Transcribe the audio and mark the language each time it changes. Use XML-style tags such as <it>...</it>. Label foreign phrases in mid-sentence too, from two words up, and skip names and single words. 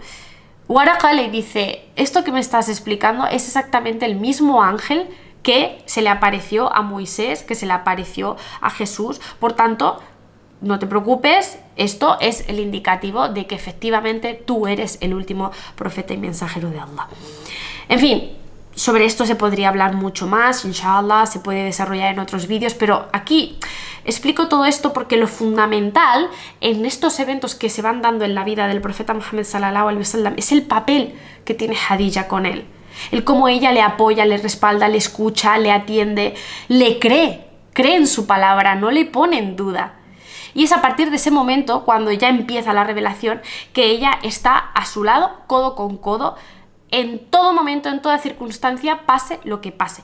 <es>Waraka le dice, esto que me estás explicando es exactamente el mismo ángel que se le apareció a Moisés, que se le apareció a Jesús, por tanto, no te preocupes, esto es el indicativo de que efectivamente tú eres el último profeta y mensajero de Allah. En fin, sobre esto se podría hablar mucho más, inshallah, se puede desarrollar en otros vídeos, pero aquí explico todo esto porque lo fundamental en estos eventos que se van dando en la vida del profeta Muhammad</es> <ar>صلى الله عليه وسلم</ar> <es>es el papel que tiene Khadija con él. El cómo ella le apoya, le respalda, le escucha, le atiende, le cree en su palabra, no le pone en duda. Y es a partir de ese momento, cuando ya empieza la revelación, que ella está a su lado, codo con codo, en todo momento, en toda circunstancia, pase lo que pase.</es>